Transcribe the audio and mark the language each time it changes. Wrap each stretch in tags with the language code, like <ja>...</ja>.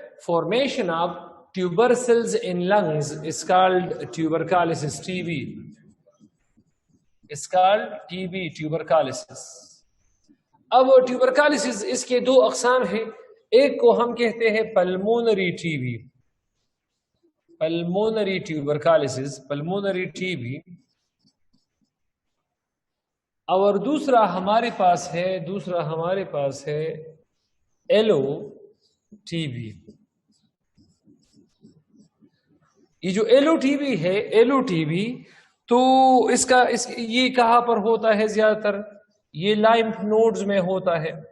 <en>Formation of tuber cells in lungs is called tuberculosis TB. It's called TB, tuberculosis.</en> <ur>اب tuberculosis اس کے دو اقسام ہیں. ایک کو ہم کہتے ہیں pulmonary TB، pulmonary tuberculosis، pulmonary TB. اور دوسرا ہمارے پاس ہے ایلو ٹی بی. یہ جو ایلو ٹی بی ہے، ایلو ٹی بی، تو یہ کہاں پر ہوتا ہے زیادہ تر؟ یہ لائمف نوڈز میں ہوتا ہے.</ur>